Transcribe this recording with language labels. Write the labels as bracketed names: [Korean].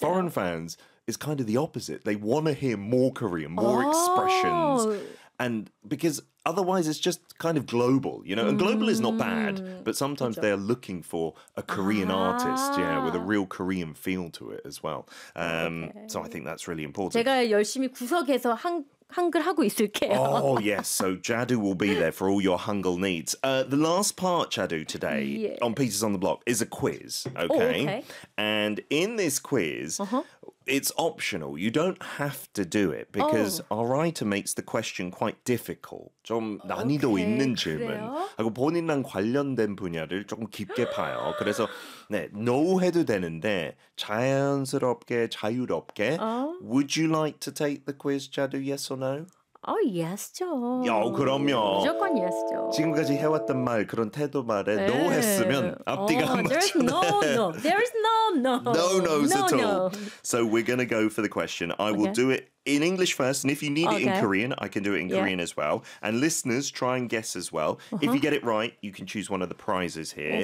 [English] Foreign fans is kind of the opposite. They want to hear more Korean, more expressions. And because otherwise it's just kind of global, you know, and global is not bad, but sometimes they're looking for a Korean artist, yeah, with a real Korean feel to it as well. Okay. So I think that's really important. [Korean] 제가 열심히 구석에서 한글 하고 있을게요. [English] Oh, yes. So Jadu will be there for all your Hangul needs. The last part, Jadu, today yeah. on Pieces on the Block is a quiz, okay? Oh, okay. And in this quiz... Uh-huh. It's optional. You don't have to do it because oh. our writer makes the question quite difficult. [Korean] 좀 난이도 [English] okay, [Korean] 있는 질문. 하고 본인랑 관련된 분야를 조금 깊게 봐요. 그래서 네, no 해도 되는데 자연스럽게 자유롭게 oh. Would you like to take the quiz, Jadu? Yes or no? [English] Oh, yes죠. [Korean] 야, 그럼요. 무조건 yes죠. 지금까지 해왔던 말, 그런 태도 말에 네. no 했으면 앞뒤가 안 맞잖아요. [English] There is no, no. So we're going to go for the question. I will do it in English first. And if you need okay. it in Korean, I can do it in yeah. Korean as well. And listeners, try and guess as well. Uh-huh. If you get it right, you can choose one of the prizes here.